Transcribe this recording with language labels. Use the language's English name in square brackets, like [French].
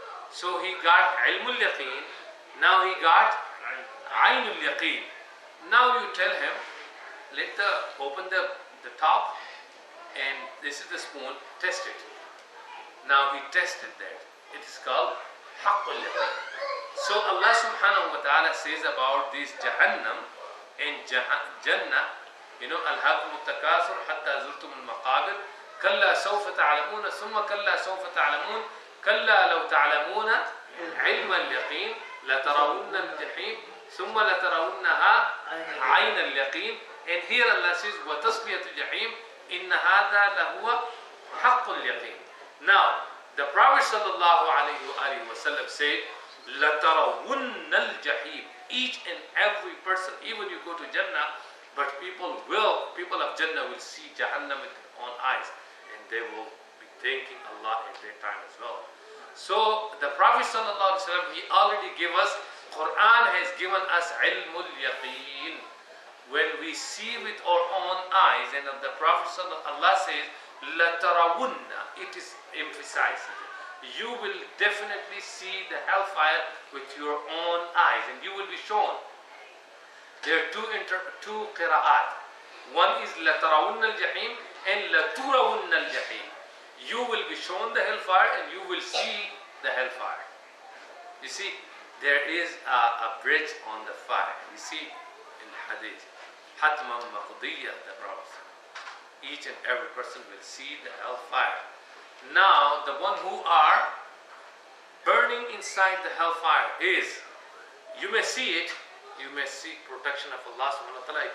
[English] So he got ilmul yaqeen, now he got ainul yaqeen. Now you tell him, open the top, and this is the spoon, test it. Now he tested that. It is called haqqul yaqeen. So Allah subhanahu wa ta'ala says about this Jahannam and Jannah, [Arabic] ألهاكم التكاثر حتى زرتم المقابر كلا سوف تعلمون ثم كلا سوف تعلمون كلا لو تعلمون علم اليقين لترون الجحيم ثم لترونها عين اليقين. [English] And here Allah says [Arabic] وتصلية الجحيم إن هذا لهو حق اليقين. [English] Now the Prophet sallallahu alaihi wasallam said [Arabic] لترون الجحيم. [English] Each and every person, even you go to Jannah, but people of Jannah will see Jahannam with their own eyes, and they will be thanking Allah at that time as well. So the Prophet ﷺ, he already gave us, Quran has given us ilmul yaqeen. When we see with our own eyes, and the Prophet Allah says, la tarawunna, it is emphasized. You will definitely see the hellfire with your own eyes, and you will be shown. There are two qira'at. One is [Arabic] لَتَرَوُنَّ الْجَحِيمِ [English] and [Arabic] لَتُرَوُنَّ الْجَحِيمِ. [English] You will be shown the hellfire and you will see the hellfire. You see, there is a bridge on the fire. You see in hadith, [Arabic] حَتْمًا مَقْضِيًّا, [English] the Prophet. Each and every person will see the hellfire. Now, the one who are burning inside the hellfire is, you may see it, you may seek protection of Allah subhanahu wa ta'ala.